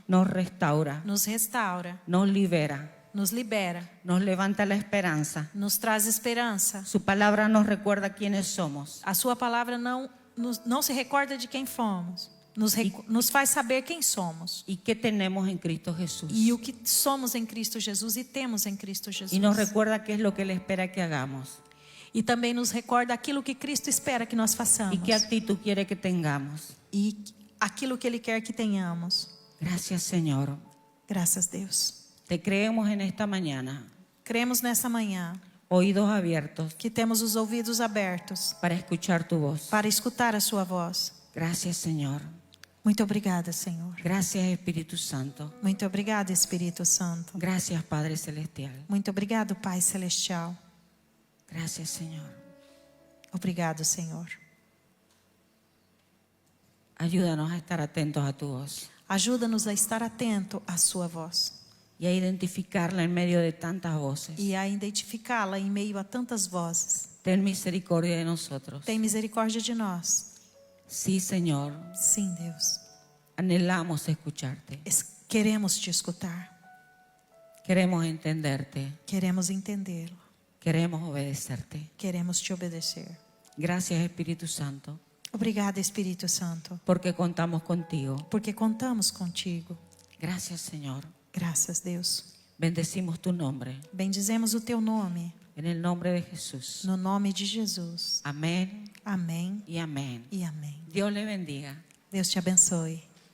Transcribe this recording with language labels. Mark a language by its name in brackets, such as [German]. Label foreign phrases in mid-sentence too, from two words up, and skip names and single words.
[Spanish] nos restaura, nos restaura, nos libera, nos libera, nos levanta la esperanza. [Portuguese] nos traz esperança. [Spanish] Su palabra nos recuerda quiénes somos. [Portuguese] A sua palavra não se recorda de quem fomos. Nos faz saber quem somos. [Spanish] ¿Y qué tenemos en Cristo Jesús? [Portuguese] E o que somos em Cristo Jesus e temos em Cristo Jesus. [Spanish] Y nos recuerda qué es lo que Él espera que hagamos. [Portuguese] E também nos recorda aquilo que Cristo espera que nós façamos. [Spanish] Y qué actitud quiere que tengamos. [Portuguese] E aquilo que Ele quer que tenhamos. [Spanish] Gracias, Señor. [Portuguese] Graças a Deus. [Spanish] Te creemos en esta mañana, [Portuguese] Cremos nessa manhã [Spanish] oídos abiertos [Portuguese] que temos os ouvidos abertos [Spanish] para escuchar tu voz. [Portuguese] para escutar a sua voz. [Spanish] Gracias, Señor. [Portuguese] Muito obrigada, Senhor. [Spanish] Gracias, Espíritu Santo. [Portuguese] Muito obrigada, Espírito Santo. [Spanish] Gracias, Padre Celestial. [Portuguese] Muito obrigado, Pai Celestial. [Spanish] Gracias, Señor. [Portuguese] Obrigado, Senhor. [Spanish] Ayúdanos a estar atentos a tu voz [Portuguese] Ajuda-nos a estar atento à sua voz [Spanish] y a identificarla en medio de tantas voces. [Portuguese] e a identificá-la em meio a tantas vozes. [Spanish] Ten misericordia de nosotros. [Portuguese] Tem misericórdia de nós. [Spanish] Sí, Señor. [Portuguese] Sim, Deus. [Spanish] Anhelamos escucharte. [Portuguese] Queremos te escutar. [Spanish] Queremos entenderte. [Portuguese] Queremos entendê-lo. [Spanish] Queremos obedecerte. [Portuguese] Queremos te obedecer. [Spanish] Gracias, Espíritu Santo, [Portuguese] Obrigada, Espírito Santo, [Spanish] porque contamos contigo. [Portuguese] porque contamos contigo. [Spanish] Gracias, Señor. [Portuguese] Graças, Deus. [Spanish] Bendecimos tu nombre. [Portuguese] Bendizemos o teu nome, [Spanish] En el nombre de Jesús. [Portuguese] no nome de Jesus. [Spanish] Amén [Portuguese] Amém [Spanish] y amén. [Portuguese] e amém. [Spanish] Dios le bendiga. [Portuguese] Deus te abençoe.